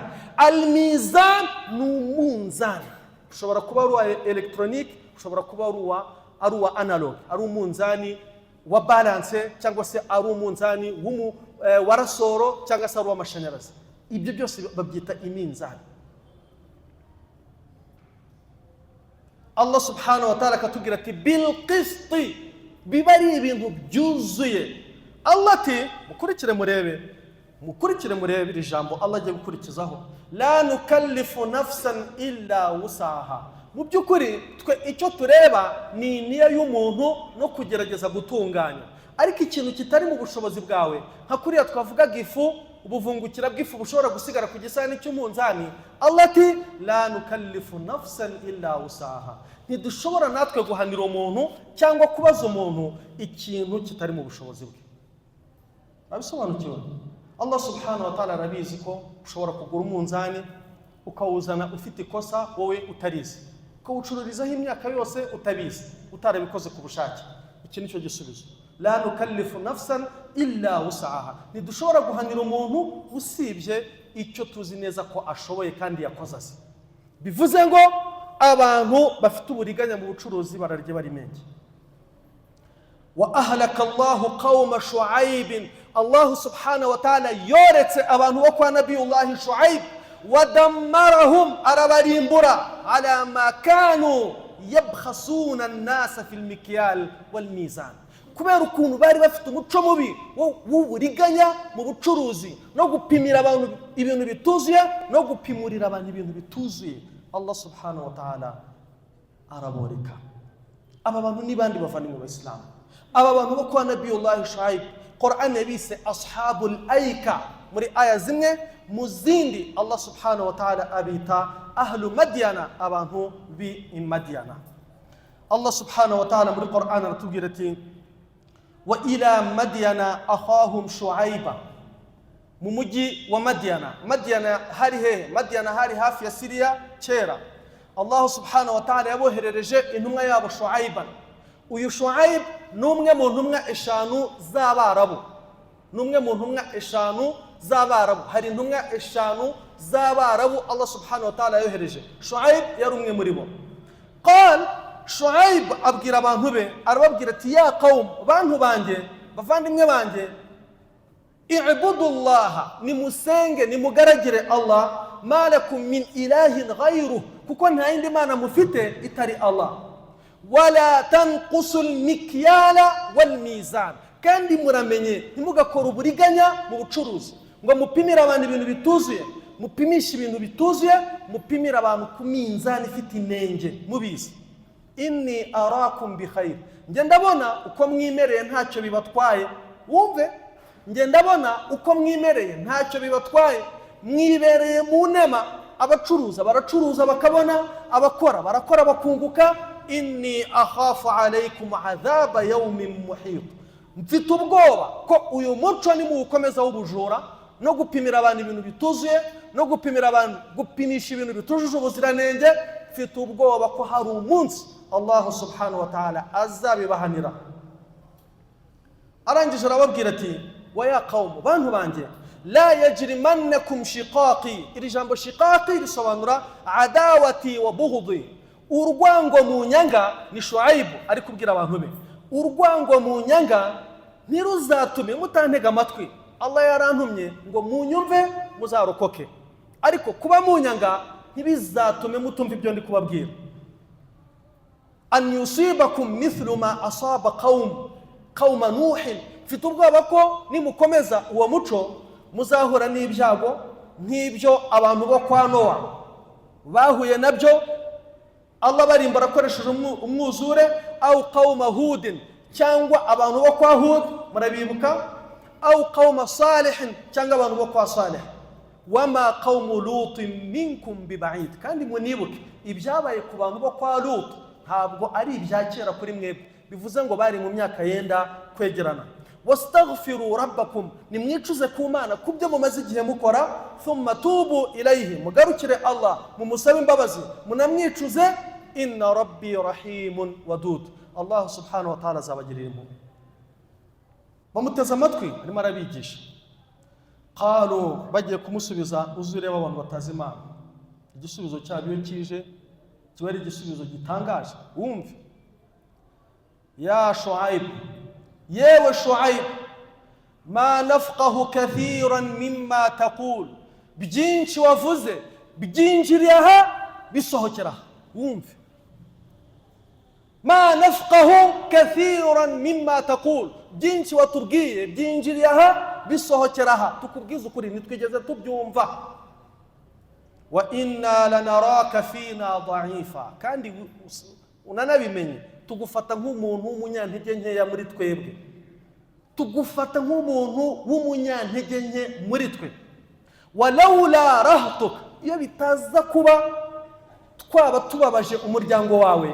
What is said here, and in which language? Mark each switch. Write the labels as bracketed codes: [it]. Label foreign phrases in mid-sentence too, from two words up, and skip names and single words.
[rw] Al-mizan ni umunzani, ushobora kuba ari uwa electronique, ushobora kuba ari uwa analog, ari umunzani wa balance, cyangwa se ari umunzani wa rasoro, cyangwa se ari uw'amashanyarazi. Ibyo byose babyita iminzani. Allah [ar] سبحانه وتعالى [rw] akatubwira ati [ar] بالقسط, [rw] biba ari ibintu byuzuye. Allah ati mukurikire murebe iri jambo Allah agiye gukurikizaho, [ar] لا نكلف نفسا إلا وسعها. [rw] Mu by'ukuri twe icyo tureba ni niya y'umuntu no kugerageza gutunganya, ariko ikintu kitari mu bushobozi bwawe, nka kuriya twavugaga ifu, ubuvungukira bw'ifu bushobora gusigara ku gisahani cy'umunzani. [ar] Allah ati لا نكلف نفسا إلا وسعها. [rw] Ntidushobora natwe guhanira umuntu cyangwa kubaza umuntu ikintu kitari mu bushobozi bwe. Abisobanukiwe? Allah [ar] سبحانه وتعالى [rw] arabizi ko ushobora kugura umunzani ukawuzana ufite ikosa wowe utarizi, ukawucururizaho imyaka yose utabizi, utarabikoze ku bushake. Iki nicyo gisubizo, [ar] لا نكلف نفسا إلا وسعها. [rw] Ntidushobora guhanira umuntu usibye icyo tuzi neza ko ashoboye kandi yakoze azi. Bivuze ngo abantu bafite uburiganya mu bucuruzi bararye bari menshi. [ar] وأهلك الله قوم شعيب، الله سبحانه وتعالى [rw] yoretse abantu bo kwa [ar] نبي الله شعيب، ودمرهم, arabarimbura, على ما كانوا يبخسون الناس في المكيال والميزان. [rw] Kubera ukuntu bari bafite umuco mubi w'uburiganya mu bucuruzi no gupimira abantu ibintu bituzuye no gupimurira abantu ibintu bituzuye, Allah [ar] سبحانه وتعالى [rw] araboreka. Aba bantu ni bandi bavani mu Islam, aba bantu bo kwa Nabiyullah Shu'aib, Qur'an yabise [ar] أصحاب الأيكة [rw] muri aya zimwe, mu zindi Allah [ar] سبحانه وتعالى [rw] abita [ar] أهل مدين, [rw] abantu bi Madyana. [ar] الله سبحانه وتعالى [rw] muri Qur'an aratubwira ati [ar] وإلى مدين أخاهم شعيبا. [rw] Mu mujyi wa Madyana hari hehe? Madyana hari hafi ya Syria kera. Allah [ar] سبحانه وتعالى [rw] yaboherereje intumwa yabo Shu'aiban. Uyu Shu'aib numwe mu ntumwa eshanu z'Abarabu, numwe mu ntumwa eshanu z'Abarabu. Hari intumwa eshanu z'Abarabu Allah [ar] سبحانه وتعالى [rw] yohereje, Shu'aib yari umwe muri bo. Qal, Shu'aib abwira abantu be, arababwira ati [ar] يا قوم, [rw] bantu banjye, bavandimwe banjye, i'budullaha, nimusenge nimugaragire Allah, [ar] ما لكم من إله غيره, [rw] kuko nta yindi mana mufite itari Allah. [ar] ولا تنقصوا المكيال والميزان, [rw] kandi muramenye ntimugakora uburiganya mu bucuruzi ngo mupimira abantu ibintu bituzuye, mupimisha ibintu bituzuye, mupimira abantu ku minzani ifite inenge mubizi. [ar] إني أراكم بخير, [rw] nge ndabona uko mwimereye ntacyo bibatwaye. Wumve, nge ndabona uko mwimereye ntacyo bibatwaye, mwibereye mu nema. Abacuruza baracuruza bakabona, abakora barakora bakunguka. [ar] إني أخاف عليكم عذاب يوم محيط, [rw] mfite ubwoba ko uyu muco ni mukomeza w'ubujura no gupimira abantu ibintu bituzuye, no gupimira abantu, gupimisha ibintu bitujuje ubuziranenge. Mfite ubwoba ko hari umunsi Allah [ar] سبحانه وتعالى [rw] azabibahanira. Arangije arababwira ati [ar] ويا قوم, [rw] bantu banjye, [ar] لا يجرمنكم شقاقي. [rw] Iri jambo shiqaqi risobanura [ar] عداوة وبغض. [rw] Urwango mu nyanga ni Shuaibu ari kubwira abantu be, urwango mu nyanga ntiruzatume mutantega amatwi. Allah yarantumye ngo munyumve muzarokoke, ariko kuba mu nyanga ntibizatume mutumva ibyo ndi kubabwira. [ar] أن يصيبكم مثل ما أصاب قوم نوح. [rw] Mfite ubwoba ko nimukomeza uwo muco muzahura n'ibyago nk'ibyo abantu bo kwa Nowa bahuye nabyo, Allah barimbara akoresheje umwuzure, [ar] أو قوم هود, [rw] cyangwa abantu bo kwa Hud murabibuka, [ar] أو قوم صالح, [rw] cyangwa abantu bo kwa Salih. [ar] وما قوم لوط منكم ببعيد. [rw] Kandi munibuke ibyabaye ku bantu bo kwa Lut ntabwo ari ibya kera kuri mwebwe, bivuze ngo bari mu myaka yenda kwegerana. [ar] واستغفروا ربكم, [rw] nimwicuze ku Mana kubyo mumaze igihe mukora, [ar] ثم توبوا إليه, [rw] mugarukire Allah mumusabe imbabazi munamwicuze, [ar] إن ربي رحيم ودود. [rw] Allah [ar] سبحانه وتعالى [rw] azabagirira impuhwe. Bamuteze amatwi arimo arabigisha. Qalu, bagiye kumusubiza, uzureba abantu batazi Imana. Igisubizo cyabo iyo kije kiba ari igisubizo gitangaje. Wumve, ya Shuaib, yewe Shuaib, [ar] ما نفقه كثيرا مما تقول. [rw] Byinshi wavuze byinjiriye aha bisohokera. Wumve, [ar] ما نفقه كثيرا مما تقول. [rw] Byinshi watubwiye byinjiriye aha bisohokera aha, tukubwiza ukuri nitwigeze tubyumva. [ar] وإنا لنراك فينا ضعيفا. [rw] Kandi unanabimenye tugufata nk'umuntu w'umunyantege nkeya muri twebwe, tugufata nk'umuntu w'umunyantege nke muri twe. [ar] ولولا رهطك, [rw] iyo bitaza kuba twaba tubabaje umuryango wawe.